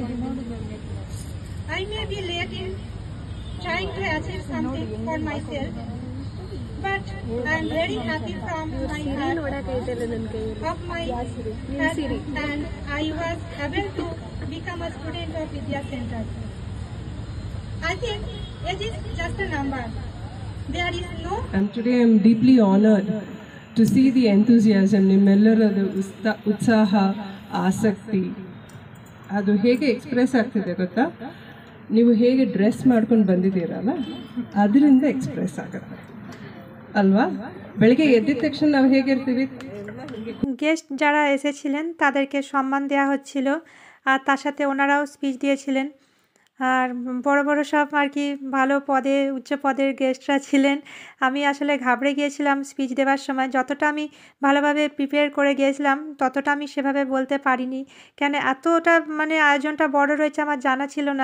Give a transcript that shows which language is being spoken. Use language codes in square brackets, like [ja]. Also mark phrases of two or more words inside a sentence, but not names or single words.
[en] I may be late in trying to achieve something for myself, but I am very happy from my heart of my heart, and I was able to become a student of Vidya Center. I think age is just a number. There is no. And today I am deeply honored to see the enthusiasm, [kn] ನಿಮ್ಮೆಲ್ಲರದ ಉತ್ಸಾಹ, ಆಸಕ್ತಿ ಅದು ಹೇಗೆ ಎಕ್ಸ್ಪ್ರೆಸ್ ಆಗ್ತಿದೆ ಗೊತ್ತಾ? ನೀವು ಹೇಗೆ ಡ್ರೆಸ್ ಮಾಡ್ಕೊಂಡು ಬಂದಿದ್ದೀರಲ್ಲ ಅದರಿಂದ ಎಕ್ಸ್ಪ್ರೆಸ್ ಆಗುತ್ತೆ ಅಲ್ವಾ? ಬೆಳಗ್ಗೆ ಎದ್ದಿದ ತಕ್ಷಣ ನಾವು ಹೇಗಿರ್ತೀವಿ? [bn] গেস্ট যারা এসেছিলেন তাদেরকে সম্মান দেওয়া হচ্ছিল, আর তার সাথে ওনারাও স্পিচ দিয়েছিলেন। আর বড় বড় সব আর কি ভালো পদে উচ্চ পদের গেস্টরা ছিলেন। আমি আসলে ঘাবড়ে গিয়েছিলাম স্পিচ দেওয়ার সময়। যতটা আমি ভালোভাবে প্রিপেয়ার করে গিয়েছিলাম ততটা আমি সেভাবে বলতে পারিনি, কেন এতটা মানে আয়োজনটা বড় রয়েছে আমার জানা ছিল না।